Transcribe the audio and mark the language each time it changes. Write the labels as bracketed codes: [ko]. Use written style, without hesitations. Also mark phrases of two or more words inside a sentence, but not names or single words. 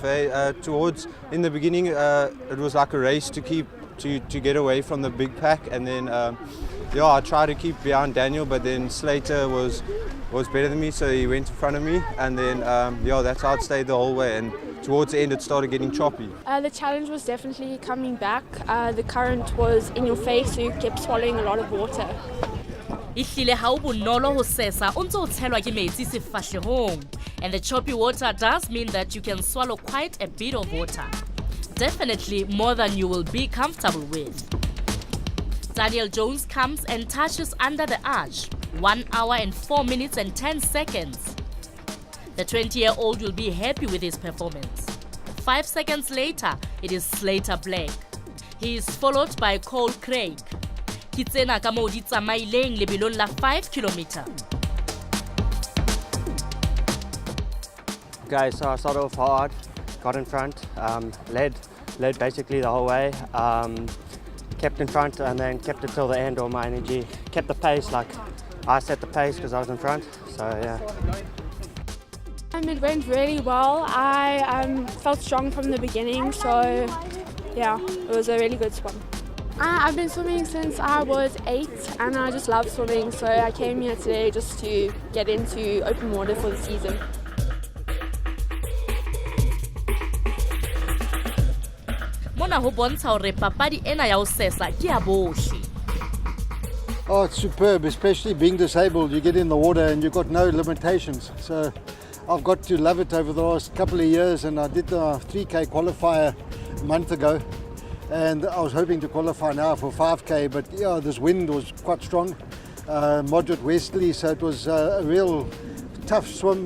[en] Towards in the beginning, it was like a race to get away from the big pack, and then I tried to keep behind Daniel, but then Slater was better than me, so he went in front of me, and then that's how it stayed the whole way. And towards the end, it started getting choppy. The challenge was definitely coming back. The current was in your face, so you kept swallowing a lot of water. [st] Ihlile ha o bonolo ho sesa o ntse o tshelwa ke metsi sefahlehong, [en] and the choppy water does mean that you can swallow quite a bit of water. Definitely more than you will be comfortable with. Daniel Jones comes and touches under the arch, 1 hour and 4 minutes and 10 seconds. The 20-year-old will be happy with his performance. 5 seconds later, it is Slater Black. He is followed by Cole Craig. [st] Ke tsena ka mo di tsamaileng lebelong la 5 km. [en] Guys, so I started off hard, got in front, led basically the whole way, kept in front and then kept it till the end, all my energy, kept the pace, like I set the pace because I was in front, so yeah. It went really well. I felt strong from the beginning, so yeah, it was a really good swim. I've been swimming since I was 8 and I just love swimming, so I came here today just to get into open water for the season. [st] Mona ho bontsha hore papadi ena ya ho sesa ke ya bohle. [en] Oh, it's superb, especially being disabled. You get in the water and you've got no limitations. So I've got to love it over the last couple of years, and I did the 3K qualifier a month ago. And I was hoping to qualify now for 5K, but yeah, this wind was quite strong, moderate westerly, so it was a real tough swim.